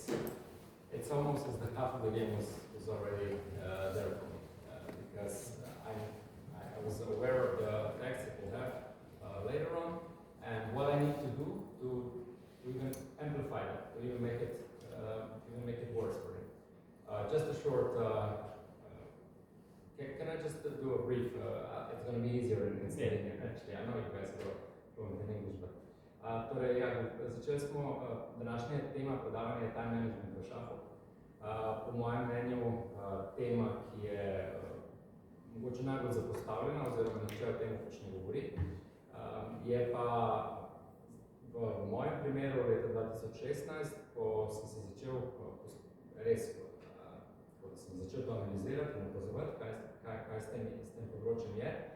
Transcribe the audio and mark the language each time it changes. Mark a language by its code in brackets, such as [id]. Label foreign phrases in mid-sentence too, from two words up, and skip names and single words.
[en] It's almost as the half of the game was already there for me, because I was aware of the effects it will have later on, and what I need to do to even amplify that, to even make it worse for him. Just a short. Can I just do a brief? It's going to be easier in Slovenian, actually. I know you guys are fluent in English, but [sl] začeli smo današnja tema predavanja [en] time management [sl] v šahu. Po mojem mnenju tema, ki je mogoče najbolj zapostavljena, oziroma nihče o tem pač ne govori, je pa v mojem primeru leta 2016, ko sem se začel res, ko sem začel to analizirati in opazovati, kaj s tem področjem je.